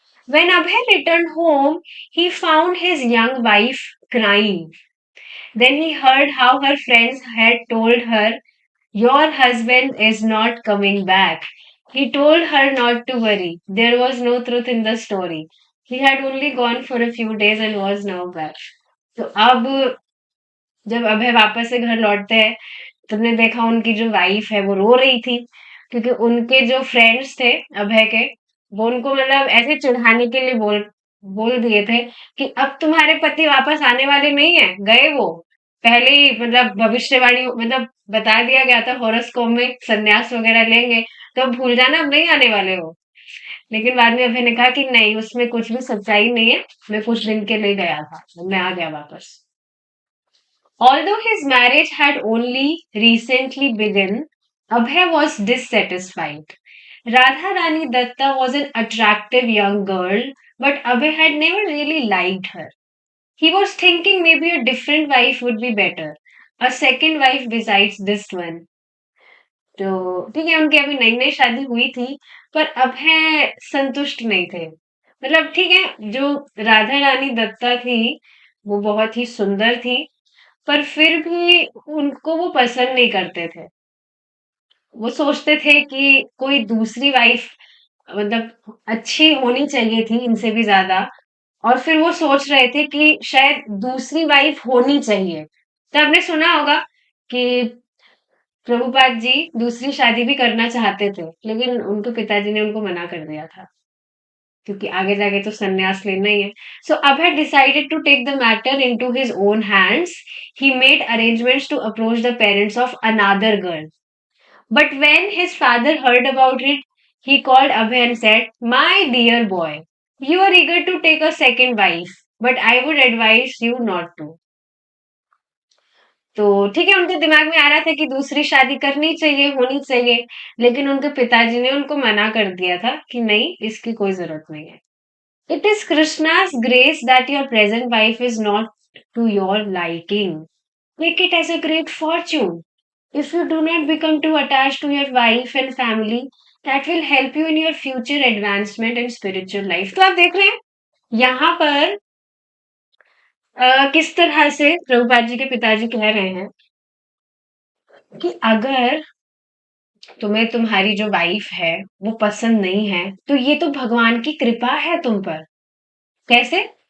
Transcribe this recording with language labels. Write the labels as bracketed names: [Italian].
[English] When Abhay returned home, he found his young wife crying. Then he heard how her friends had told her, "Your husband is not coming back." He told her not to worry. There was no truth in the story. He had only gone for a few days and was now back. [Hindi] तो अब जब अभय वापस से घर लौटते हैं, तुमने देखा उनकी जो वाइफ है वो रो रही थी क्योंकि उनके जो फ्रेंड्स थे अभय के, वो उनको मतलब ऐसे चिढ़ाने के लिए बोल बोल दिए थे कि अब तुम्हारे पति वापस आने वाले नहीं है, गए वो। पहले ही मतलब भविष्यवाणी मतलब बता दिया गया था हॉरोस्कोप में संन्यास वगैरह लेंगे, तो अब भूल जाना, अब नहीं आने वाले हो। लेकिन बाद में अभय ने कहा कि नहीं, उसमें कुछ भी सच्चाई नहीं है, मैं कुछ दिन के लिए गया था, मैं आ गया वापस। [English] Although his marriage had only recently begun, Abhay was dissatisfied. Radha Rani Datta was an attractive young girl, but Abhay had never really liked her. He was thinking maybe a different wife would be better, a second wife besides this one. [Hindi] तो ठीक है, उनकी अभी नई नई शादी हुई थी, पर अभय संतुष्ट नहीं थे। मतलब ठीक है, जो राधा रानी दत्ता थी वो बहुत ही सुंदर थी, पर फिर भी उनको वो पसंद नहीं करते थे। वो सोचते थे कि कोई दूसरी वाइफ मतलब अच्छी होनी चाहिए थी इनसे भी ज़्यादा, और फिर वो सोच रहे थे कि शायद दूसरी वाइफ होनी चाहिए। तो आपने सुना होगा कि प्रभुपाद जी दूसरी शादी भी करना चाहते थे, लेकिन उनके पिताजी ने उनको मना कर दिया था, क्योंकि आगे जाके तो संन्यास लेना ही है। [English] So Abhay decided to take the matter into his own hands. He made arrangements to approach the parents of another girl. But when his father heard about it, he called Abhay and said, "My dear boy, you are eager to take a second wife, but I would advise you not to." [Hindi] तो ठीक है, उनके दिमाग में आ रहा था कि दूसरी शादी करनी चाहिए, होनी चाहिए, लेकिन उनके पिताजी ने उनको मना कर दिया था कि नहीं, इसकी कोई जरूरत नहीं है। [English] It is Krishna's grace that your present wife is not to your liking. Take it as a great fortune. If you do not become too attached to your wife and family, that will help you in your future advancement and spiritual life. [Hindi] तो आप देख रहे हैं यहाँ पर किस तरह से प्रभुपाद जी के पिताजी कह रहे हैं कि अगर तुम्हें तुम्हारी जो वाइफ है वो पसंद नहीं है, तो ये तो भगवान की कृपा है तुम पर। कैसे?